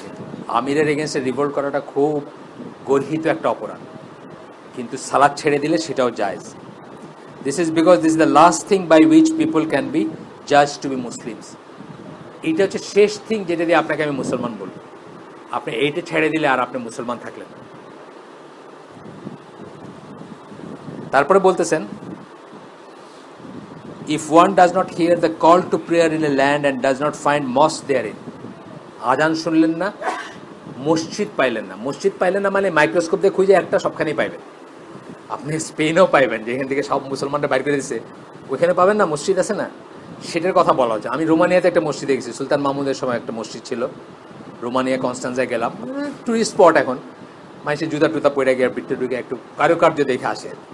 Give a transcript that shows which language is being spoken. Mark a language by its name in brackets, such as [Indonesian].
[Bangla] কিন্তু আমিরের এগেনস্টে রিভোল্ট করাটা খুব গর্হিত একটা অপরাধ, কিন্তু সালাত ছেড়ে দিলে সেটাও জায়েজ। [English] This is because this is the last thing by which people can be Jaaz two B Muslims. [Bangla] এইটা হচ্ছে শেষ থিং যেটা দিয়ে আপনাকে আমি মুসলমান বলবো। আপনি এইটা ছেড়ে দিলে আর আপনি মুসলমান থাকলেন। তারপরে বলতেছেন, [English] if one does not hear the call to prayer in a land and does not find mosque therein, [Bangla] আজান শুনলেন না, মসজিদ পাইলেন না। মসজিদ পাইলেন না মানে মাইক্রোস্কোপ দিয়ে খুঁজে একটা সবখানেই পাইবেন। আপনি স্পেনও পাইবেন, যেখান থেকে সব মুসলমানরা বাইর করে দিচ্ছে, ওইখানে পাবেন না, মসজিদ আছে না, সেটার কথা বলা হচ্ছে। আমি রোমানিয়াতে একটা মসজিদে গেছি, সুলতান মাহমুদের সময় একটা মসজিদ ছিল রোমানিয়া, কনস্টান্সায় গেলাম, টুরিস্ট স্পট। এখন মানুষের জুতা টুতা পড়ে গিয়ে ভিতরে ঢুকে একটু কারুকার্য দেখে আসে।